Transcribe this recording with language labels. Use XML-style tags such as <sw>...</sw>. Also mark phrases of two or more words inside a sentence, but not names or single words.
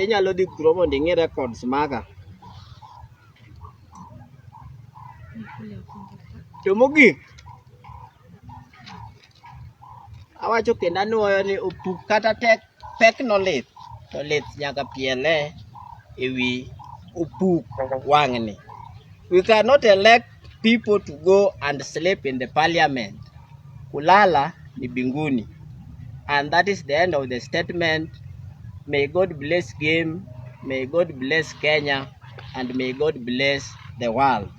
<luo>Inyalo dhi kuro mondo ing'i records maga. To mogik, awacho kendo anuoyo ni opuk kata pekno lith, to lith nyaka piele ewi opuk wang'ni.</luo> <en>We cannot elect people to go and sleep in the parliament.</en> <sw>Kulala ni binguni.</sw> <en>And that is the end of the statement. May God bless Game, may God bless Kenya, and may God bless the world.</en>